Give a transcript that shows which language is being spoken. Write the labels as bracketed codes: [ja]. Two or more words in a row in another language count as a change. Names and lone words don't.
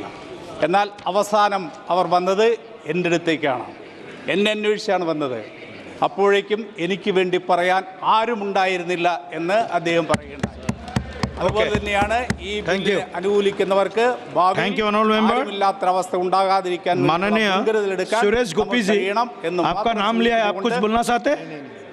[ml] എന്നാൽ അവസാനം അവർ വന്നത് എൻ്റെ അടുത്തേക്കാണ്, എന്നെ അന്വേഷിച്ചാണ് വന്നത്. അപ്പോഴേക്കും എനിക്ക് വേണ്ടി പറയാൻ ആരുമുണ്ടായിരുന്നില്ല എന്ന് അദ്ദേഹം പറയുകയുണ്ടായി. അതുപോലെ തന്നെയാണ് ഈ ബില്ലിനെ അനുകൂലിക്കുന്നവർക്ക് ഭാവിയില്ലാത്ത അവസ്ഥ ഉണ്ടാകാതിരിക്കാൻ [hi] माननीय सुरेश गोपी जी, आपका नाम लिया है, आप कुछ बोलना चाहते हैं?